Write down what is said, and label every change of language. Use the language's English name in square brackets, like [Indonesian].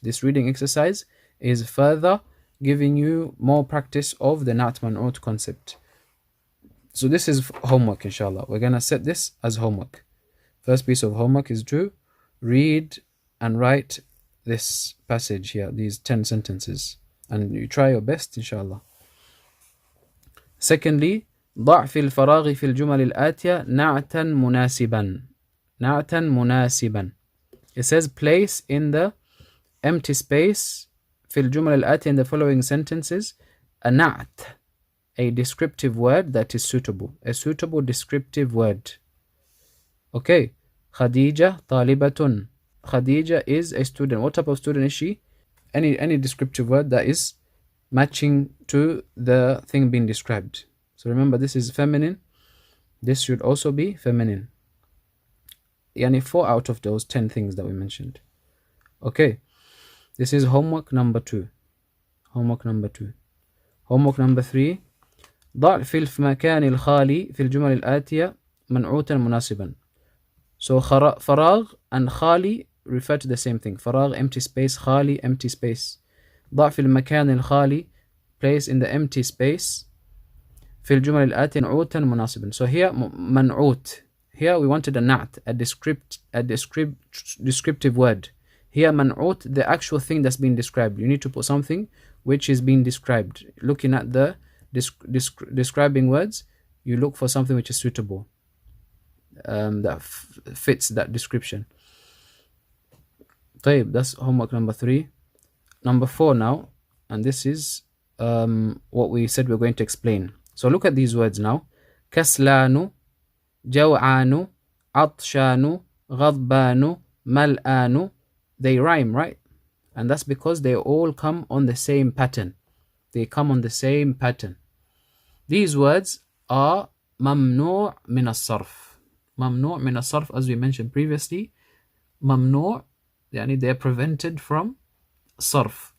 [English] This reading exercise is further giving you more practice of the na'at man'ut concept. So this is homework, inshallah. We're going to set this as homework. First piece of homework is to read and write this passage here, these 10 sentences. And you try your best, inshallah. [Arabic] Secondly, ضع في الفراغ في الجمل الآتية نعتا مناسبا. نعتا مناسبا. [English] It says place in the empty space [Arabic] في الجمل الآتية [English] in the following sentences a نعت, a descriptive word that is suitable. A suitable descriptive word. Okay. [Arabic] Khadija talibatun. [English] Khadija is a student. What type of student is she? Any descriptive word that is matching to the thing being described. So remember, this is feminine. This should also be feminine. Yani 4 out of those 10 things that we mentioned. Okay. This is homework number 2. Homework number 2. Homework number 3. [Arabic] ضع في المكان الخالي في الجمل الآتية منعوتا مناسبا. [English] So فراغ and خالي refer to the same thing. فراغ, empty space. خالي, empty space. [Arabic] ضع في المكان الخالي, [English] place in the empty space. [Arabic] في الجمل الآتية منعوتا مناسبا. [English] So here منعوت. Here we wanted a na'at, a descriptive word. Here man'ut, the actual thing that's being described. You need to put something which is being described. Looking at the describing words, you look for something which is suitable, that fits that description. طيب, that's homework number 3. Number 4 now, and this is what we said we're going to explain. So look at these words now. [Arabic] كسلان, جوعان, عطشان, غضبان, ملآن. [English] They rhyme, right? And that's because they all come on the same pattern. They come on the same pattern. These words are ممنوع من الصرف. ممنوع من الصرف, as we mentioned previously. ممنوع, يعني they are prevented from صرف.